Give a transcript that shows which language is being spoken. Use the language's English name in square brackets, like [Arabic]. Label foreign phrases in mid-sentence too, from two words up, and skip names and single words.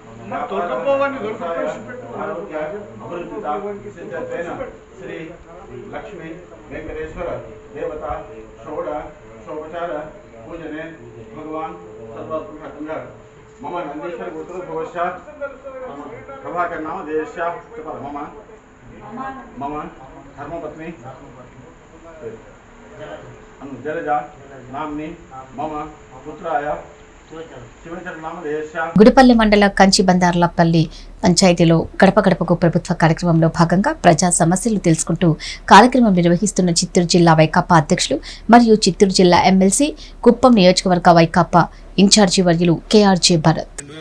[Sanskrit] आरोग्य अभिवृद्धि सिद्धत्वेन श्री लक्ष्मी वेंकटेश्वर देवता षोडशोपचार पूजने भगवान सर्वात्मकः मम नंदीश्वर गोत्र भवस्य प्रभाकर नाम देशस्य मम मम धर्मपत्नी जलजा नाम्नी मम पुत्राय [Telugu] గుడిపల్లి మండల కంచిబందార్లపల్లి పంచాయతీలో గడప గడపకు ప్రభుత్వ కార్యక్రమంలో భాగంగా ప్రజా సమస్యలు తెలుసుకుంటూ కార్యక్రమం నిర్వహిస్తున్న చిత్తూరు జిల్లా వైకాపా అధ్యక్షులు మరియు చిత్తూరు జిల్లా ఎమ్మెల్సీ కుప్పం నియోజకవర్గ వైకాపా ఇన్ఛార్జి వర్యులు కేఆర్జే భరత్.